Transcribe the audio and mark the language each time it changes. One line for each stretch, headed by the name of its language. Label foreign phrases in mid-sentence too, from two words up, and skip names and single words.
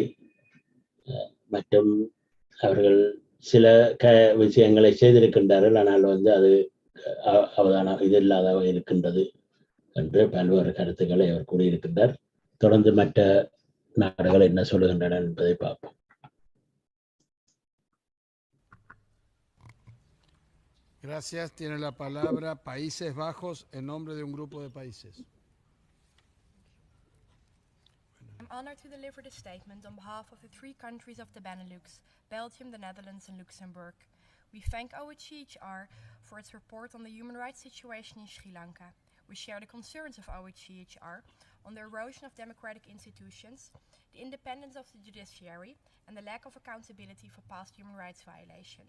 Tamil: மற்றும் அவர்கள் சில விஷயங்களை செய்திருக்கின்றார்கள், ஆனால் வந்து அது அவதானம் இது இல்லாத இருக்கின்றது என்று பல்வேறு கருத்துக்களை அவர் கூறியிருக்கின்றார். தொடர்ந்து மற்ற நாடுகள் என்ன சொல்லுகின்றன என்பதை பார்ப்போம்.
Spanish: Gracias. Tiene la palabra Países Bajos en nombre de un grupo de países.
English: I'm honored to deliver this statement on behalf of the 3 countries of the Benelux, Belgium, the Netherlands and Luxembourg. We thank OHCHR for its report on the human rights situation in Sri Lanka. We share the concerns of OHCHR on the erosion of democratic institutions, the independence of the judiciary, and the lack of accountability for past human rights violations.